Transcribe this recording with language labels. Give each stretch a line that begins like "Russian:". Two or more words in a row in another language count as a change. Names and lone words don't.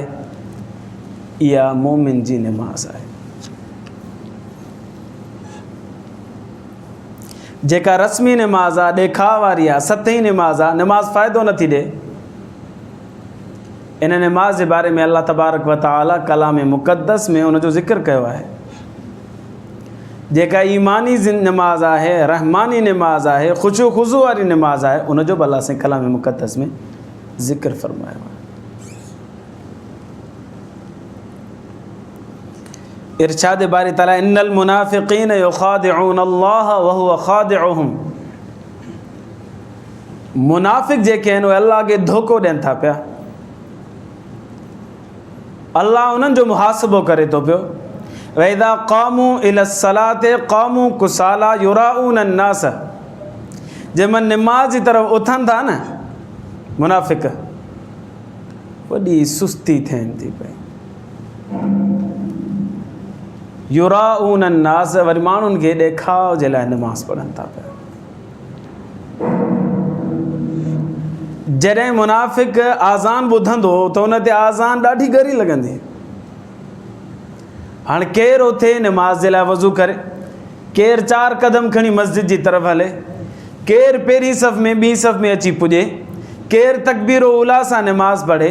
Sindhi: इहा मोमिन जी निमाज़ आहे। जेका रस्मी निमाज़ आहे, ॾेखाव वारी आहे, सतही निमाज़ आहे, निमाज़ फ़ाइदो नथी ॾे। इन निमाज़ जे बारे में अल्लाह
Arabic: تبارك وتعالى
Sindhi: कलाम मुक़द्दस में उनजो ज़िक्र कयो आहे। जेका ईमानी निमाज़ आहे, रहमानी निमाज़ आहे, ख़ुशू ख़ुज़ू वारी निमाज़ आहे, उनजो बि अल्लाह से कलाम मुक़द्दस में ज़िक्र फ़रमायो आहे। इरशाद बारी ताला
Arabic: إن المنافقين يخادعون الله وهو خادعهم.
Sindhi: मुनाफ़िक़ जेके आहिनि उहे अल्लाह खे धोखो ॾियनि था पिया। अल्लाह उन्हनि जो मुहासिबो करे थो पियो।
Arabic: وإذا قاموا إلى الصلاة قاموا كسالى يراءون الناس.
Sindhi: जंहिंमहिल निमाज़ जी तरफ़ उथनि था न मुनाफ़िक़, वॾी सुस्ती थियनि थी पई।
Arabic: يراءون الناس,
Sindhi: वरी माण्हुनि खे ॾेखाव जे लाइ निमाज़ पढ़नि था पिया। जॾहिं मुनाफ़िक़ आज़ान ॿुधंदो त उन ते आज़ान ॾाढी ॻरी लॻंदी। हाणे केरु उथे निमाज़ जे लाइ वज़ू करे, केरु 4 क़दम खणी मस्जिद जी तरफ़ हले, केरु पहिरीं सफ़ में ॿी सफ़ में अची पुॼे, केरु तकबीरो उला सां निमाज़ पढ़े।